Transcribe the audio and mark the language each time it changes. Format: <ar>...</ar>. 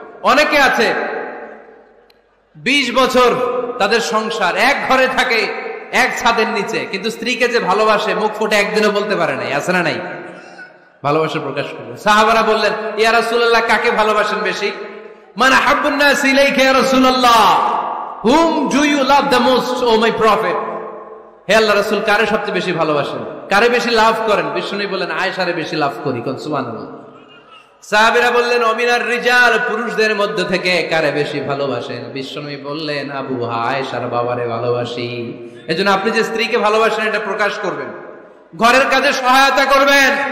<bn>অনেকে আছে 20 বছর তাদের সংসার, এক ঘরে থাকে, এক ছাদের নিচে, কিন্তু স্ত্রীকে যে ভালোবাসে মুখ ফুটে একদিনও বলতে পারে নাই। আছে না নাই? ভালোবাসা প্রকাশ করবে। সাহাবারা বললেন ইয়া রাসূলুল্লাহ, কাকে ভালোবাসেন বেশি?</bn> <ar>মান আহাব্বুন নাস ইলাইকা ইয়া রাসূলুল্লাহ,</ar> <en>whom do you love the most, O my prophet?</en> <bn>হে আল্লাহ রাসূল, কারে সবচেয়ে বেশি ভালোবাসেন, কারে বেশি লাভ করেন? বিশ্বনবী বললেন আয়েশারে বেশি লাভ করি। কোন সুবহানাল্লাহ। সাহাবীরা বললেন অমিনার রিজাল, পুরুষদের মধ্যে থেকে কারে বেশি ভালোবাসেন? বিশ্বনবী বললেন আবু আয়েশার বাবারে ভালোবাসি। এজন্য আপনি যে স্ত্রীকে ভালোবাসেন এটা প্রকাশ করবেন, ঘরের কাজে সহায়তা করবেন।</bn>